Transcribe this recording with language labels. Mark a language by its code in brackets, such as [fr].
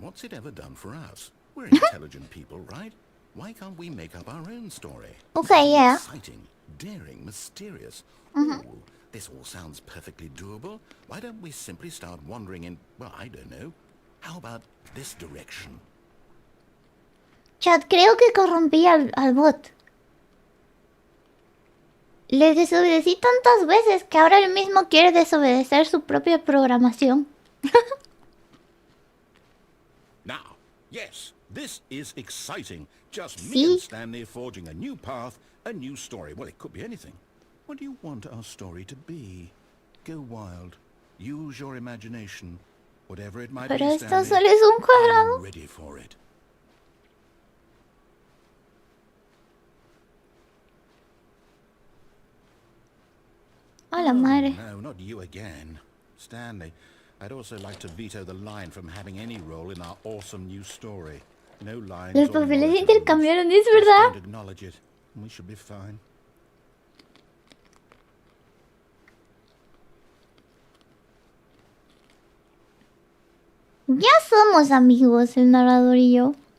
[en] What's it ever done for us? We're intelligent people, right? Why can't we make up our own story? Okay, yeah. Exciting, daring, mysterious. Oh, this all sounds perfectly doable. Why don't we simply start wandering in, well, I don't know. How about this direction? [es] Chat, creo que corrompí al bot. Le desobedecí tantas veces que ahora él mismo quiere desobedecer su propia programación. [en] Now, yes, this is exciting. Just me and Stanley forging a new path, a new story. Well, it could be anything. What do you want our story to be? Go wild. Use your imagination. Whatever it might be, [es] Pero esto [en] Stanley, [es] solo es un cuadrado. [en] I'm ready for it. [es] A la madre. [en] No, not you again. Stanley, I'd also like to veto the line from having any role in our awesome new story. No lines. [es] Los papeles se intercambiaron, ¿es verdad? [en] Don't acknowledge it. We should be fine. [es] Ya somos amigos, el narrador y yo.